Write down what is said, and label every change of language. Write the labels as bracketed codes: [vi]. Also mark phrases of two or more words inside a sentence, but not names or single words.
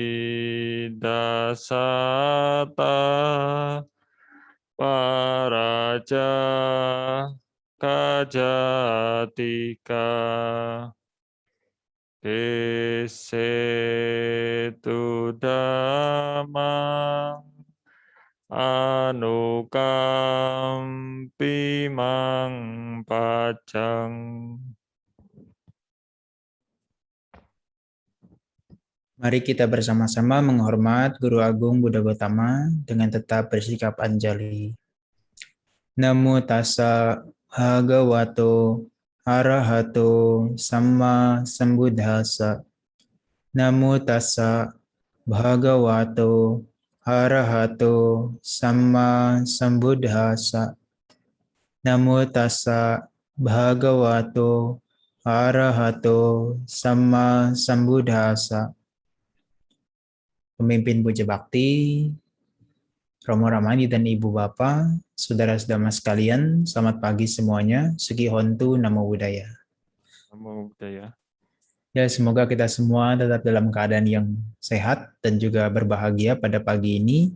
[pi] Dasata Paraja Kajatika Desetu Damang Anukampimang Pajang. [id] Mari kita bersama-sama menghormat Guru Agung Buddha Gautama dengan tetap bersikap anjali. [pi] Namo tassa bhagavato arahato samma sambuddhassa. Namo tassa bhagavato arahato samma sambuddhassa. Namo tassa bhagavato arahato samma sambuddhassa. [id] Pemimpin Puja Bakti, Romo Ramani dan Ibu Bapak, saudara-saudara sekalian, selamat pagi semuanya. [pi] Sugi Hontu, Namo Buddhaya. Namo Buddhaya. [id] Ya, semoga kita semua tetap dalam keadaan yang sehat dan juga berbahagia pada pagi ini.